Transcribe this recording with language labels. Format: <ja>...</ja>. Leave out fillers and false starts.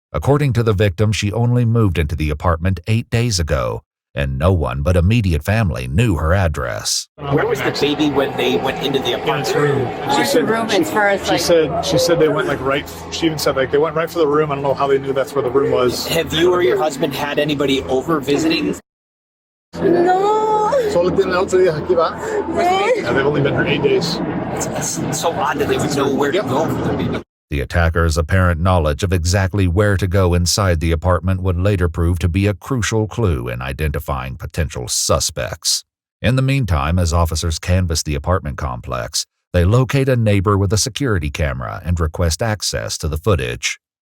<en>According to the victim, she only moved into the apartment 8 days ago, and no one but immediate family knew her address. Where was the baby when they went into the apartment room? She said they went like right. She even said like they went right for the room. I don't know how they knew that's where the room was. Have you or your husband had anybody over visiting? No.</en> <es>Solo tiene otro día aquí, va?</es> <en>Yeah, they've only been here 8 days. It's so odd that they would know where to go for the baby. The attacker's apparent knowledge of exactly where to go inside the apartment would later prove to be a crucial clue in identifying potential suspects. In the meantime, as officers canvass the apartment complex, they locate a neighbor with a security camera and request access to the footage.</en>